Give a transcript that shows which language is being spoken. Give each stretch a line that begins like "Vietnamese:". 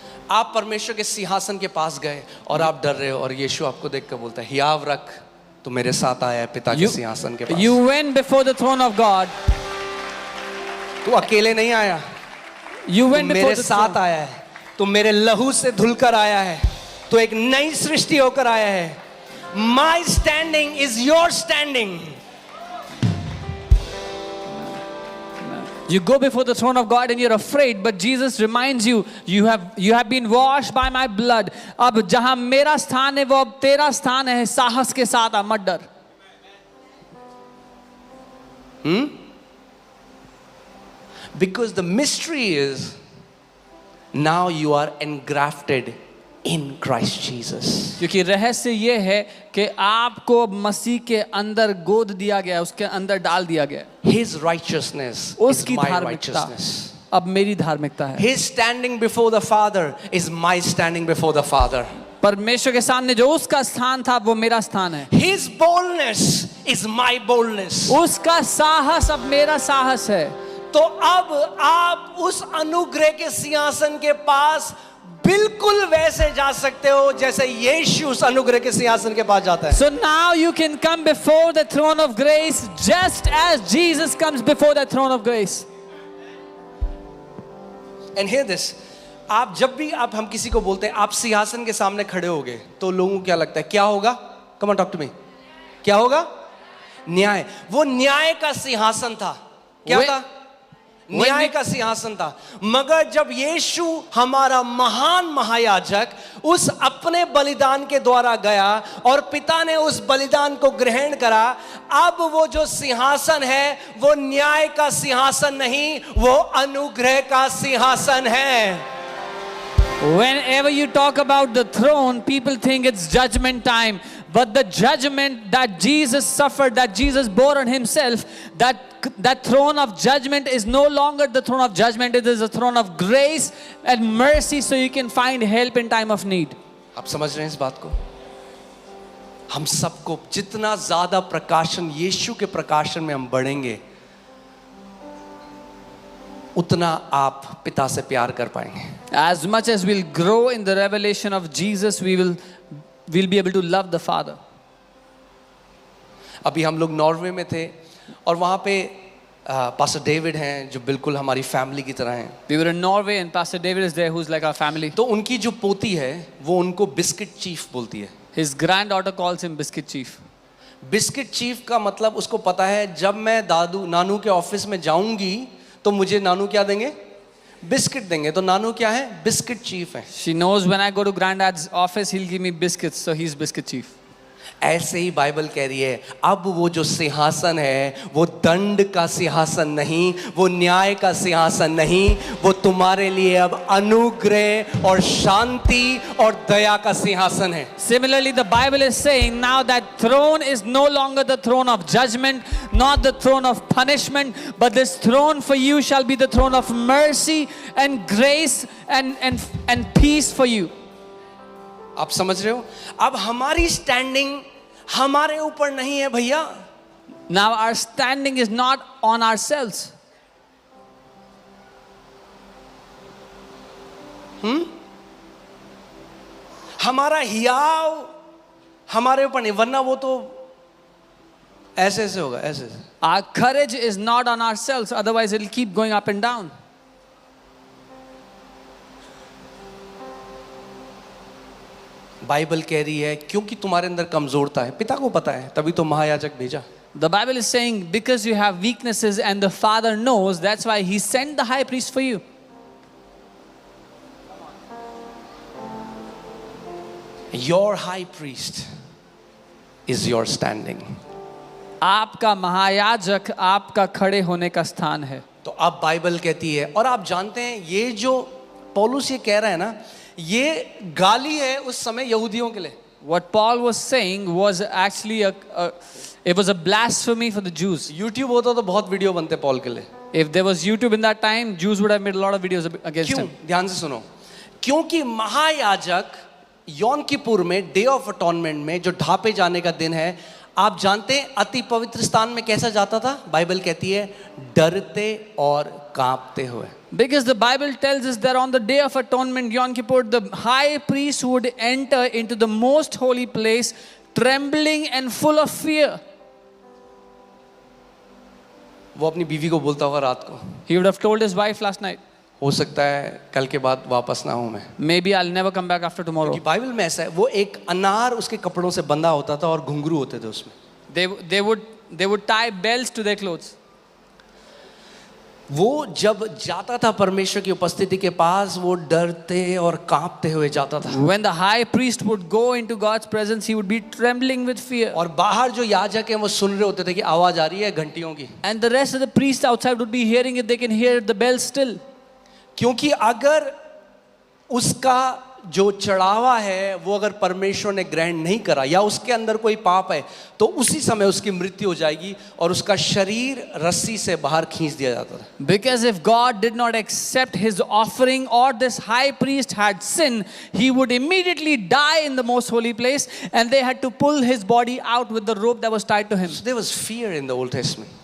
Hindi: आप परमेश्वर के सिंहासन के पास गए और आप डर रहे हो और यीशु आपको देखकर बोलता है हियाव रख, तो मेरे साथ आया है पिता के सिंहासन के पास.
English: You went before the throne of God.
Hindi: तू अकेले नहीं आया,
English: You
Hindi: तू
English: went before
Hindi: मेरे
English: the
Hindi: साथ
English: throne.
Hindi: आया है, तू मेरे लहू से धुलकर आया है, तू एक नई सृष्टि होकर आया है.
English: My standing is your standing. You go before the throne of God and you're afraid, but Jesus reminds you, you have been washed by my blood.
Hindi: अब जहां मेरा स्थान है वो अब तेरा स्थान है. साहस के साथ आ, मत डर.
English: Because the mystery is now you are engrafted in Christ Jesus.
Hindi: क्योंकि रहस्य ये है कि आपको मसीह के अंदर गोद दिया गया, उसके अंदर डाल दिया गया.
English: His righteousness is
Hindi: उसकी
English: my
Hindi: धार्मिकता
English: righteousness.
Hindi: अब मेरी धार्मिकता है.
English: His standing before the Father is my standing before the Father.
Hindi: परमेश्वर के सामने जो उसका स्थान था वो मेरा स्थान है.
English: His boldness is my boldness.
Hindi: उसका साहस अब मेरा साहस है. तो अब आप उस अनुग्रह के सिंहासन के पास बिल्कुल वैसे जा सकते हो जैसे यीशु उस अनुग्रह के सिंहासन के पास जाता है.
English: So now you can come before the throne of grace just as Jesus comes before the throne of grace. And hear this.
Hindi: आप जब भी हम किसी को बोलते हैं आप सिंहासन के सामने खड़े होगे तो लोगों को क्या लगता है? क्या होगा?
English: Come on, talk to me.
Hindi: क्या होगा? न्याय. वो न्याय का सिंहासन था. क्या था? न्याय का सिंहासन था। मगर जब यीशु हमारा महान महायाजक उस अपने बलिदान के द्वारा गया और पिता ने उस बलिदान को ग्रहण करा, अब वो जो सिंहासन है वो न्याय का सिंहासन नहीं, वो अनुग्रह का सिंहासन है।
English: Whenever you talk about the throne, people think it's judgment time. But the judgment that Jesus suffered, that Jesus bore on himself, that throne of judgment is no longer the throne of judgment. It is a throne of grace and mercy, so you can find help in time of need.
Hindi: आप समझ रहे हैं इस बात को? हम सबको जितना ज्यादा प्रकाशन, यीशु के प्रकाशन में हम बढ़ेंगे, उतना आप पिता से प्यार कर पाएंगे।
English: As much as we'll grow in the revelation of Jesus, we'll be able to love the Father.
Hindi: अभी हम लोग नॉर्वे में थे और वहाँ पे पास्टर डेविड हैं जो बिल्कुल हमारी फैमिली की तरह हैं।
English: We were in Norway and Pastor David is there, who's like our family.
Hindi: तो उनकी जो पोती है वो उनको बिस्किट चीफ बोलती है।
English: His granddaughter calls him Biscuit Chief.
Hindi: Biscuit chief का मतलब उसको पता है, जब मैं नानू के ऑफिस में जाऊंगी तो मुझे नानू क्या देंगे? बिस्किट देंगे। तो नानू क्या है? बिस्किट चीफ है।
English: She knows when I go to granddad's office, he'll give me biscuits, so he's Biscuit Chief.
Hindi: ऐसे ही बाइबल कह रही है, अब वो जो सिंहासन है वो दंड का सिंहासन नहीं, वो न्याय का सिंहासन नहीं, वो तुम्हारे लिए अब अनुग्रह और शांति और दया का सिंहासन है।
English: Similarly, the Bible is saying now that throne is no longer the throne of judgment, not the throne of punishment, but this throne for you shall be the throne of mercy and grace and peace for you.
Hindi: आप समझ रहे हो? अब हमारी standing हमारे ऊपर नहीं है भैया।
English: Now our standing is not on ourselves.
Hindi: हमारा हियाव हमारे ऊपर नहीं, वरना वो तो ऐसे ऐसे होगा, ऐसे ऐसे।
English: Our courage is not on ourselves, otherwise it'll keep going up and down.
Hindi: Bible कह रही है क्योंकि तुम्हारे अंदर कमजोरता है, पिता को पता है, तभी तो महायाजक भेजा।
English: The Bible is saying because you have weaknesses and the Father knows, that's why He sent the high priest for you. Your high priest is your standing.
Hindi: आपका महायाजक आपका खड़े होने का स्थान है। तो अब बाइबल कहती है, और आप जानते हैं ये जो पौलुस ये कह रहा है ना, ये गाली है उस समय यहूदियों के लिए।
English: What Paul was saying was actually it was a blasphemy for the Jews.
Hindi: YouTube होता तो बहुत वीडियो बनते पॉल के लिए।
English: If there was YouTube in that time, Jews would have made a lot of videos against
Hindi: क्यों?
English: him.
Hindi: ध्यान से सुनो, क्योंकि महायाजक यौम किपुर में डे ऑफ अटॉनमेंट में जो ढापे जाने का दिन है, आप जानते हैं अति पवित्र स्थान में कैसा जाता था? बाइबल कहती है डरते और कांपते हुए।
English: Because the Bible tells us that on the day of atonement, Yom Kippur, the high priest would enter into the most holy place trembling and full of fear.
Hindi: वो अपनी बीवी को बोलता होगा रात को,
English: He would have told his wife last night,
Hindi: हो सकता है कल के बाद वापस ना हूं मैं।
English: maybe I'll never come back after tomorrow.
Hindi: क्योंकि बाइबल में ऐसा है, वो एक अनार उसके कपड़ों से बंधा होता था और घुंघरू होते थे उसमें।
English: They would tie bells to their clothes.
Hindi: वो जब जाता था परमेश्वर की उपस्थिति के पास, वो डरते और कांपते हुए जाता था।
English: When the high priest would go into God's presence, he would be trembling with fear.
Hindi: और बाहर जो याजक हैं वो सुन रहे होते थे कि आवाज आ रही है घंटियों की।
English: And the rest of the priests outside would be hearing it. They can hear the bells still.
Hindi: क्योंकि अगर उसका जो चढ़ावा है वो अगर परमेश्वर ने ग्रहण नहीं करा या उसके अंदर कोई पाप है, तो उसी समय उसकी मृत्यु हो जाएगी और उसका शरीर रस्सी से बाहर खींच दिया जाता था।
English: Because if God did not accept his offering or this high priest had sinned, he would immediately die in the most holy place, and they had to pull his body out with the rope that was tied to him. So there was fear in the Old Testament.